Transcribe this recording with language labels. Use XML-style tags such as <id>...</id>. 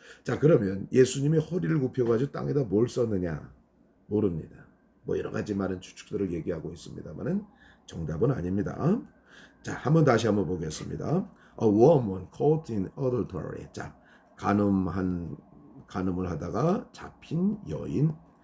<ko>자, 그러면 예수님이 허리를 굽혀가지고 땅에다 뭘 썼느냐? 모릅니다. 뭐 여러 가지 많은 추측들을 얘기하고 있습니다만은 정답은 아닙니다. 자, 다시 한번 보겠습니다.</ko> <en>A woman caught in adultery.</en> <ko>자, 간음을 하다가 잡힌 여인.</ko>